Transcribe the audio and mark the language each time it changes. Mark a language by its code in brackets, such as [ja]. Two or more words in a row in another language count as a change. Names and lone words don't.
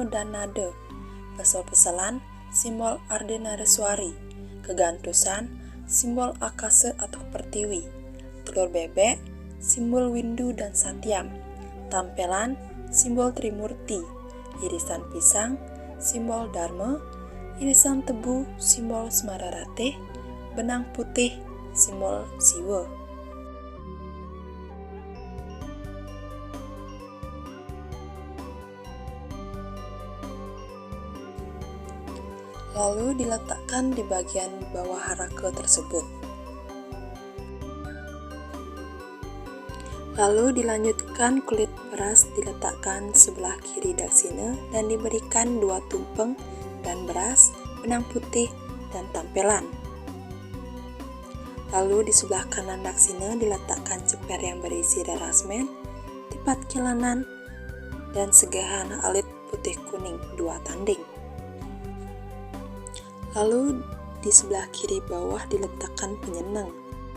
[id] dan Nada, pesel-peselan, simbol Ardenareswari, kegantusan, simbol Akasa atau Pertiwi, telur bebek, simbol Windu dan Satyam, tampelan, simbol Trimurti, irisan pisang, simbol Dharma, irisan tebu, simbol Smararate, benang putih, simbol Siwa. Lalu diletakkan di bagian bawah haraka tersebut. Lalu dilanjutkan kulit beras diletakkan sebelah kiri daksina dan diberikan 2 tumpeng dan beras, benang putih, dan tampelan. Lalu di sebelah kanan daksina diletakkan ceper yang berisi rerasmen, tipat kilanan, dan segahan alit putih kuning 2 tanding. Lalu di sebelah kiri bawah diletakkan penyenang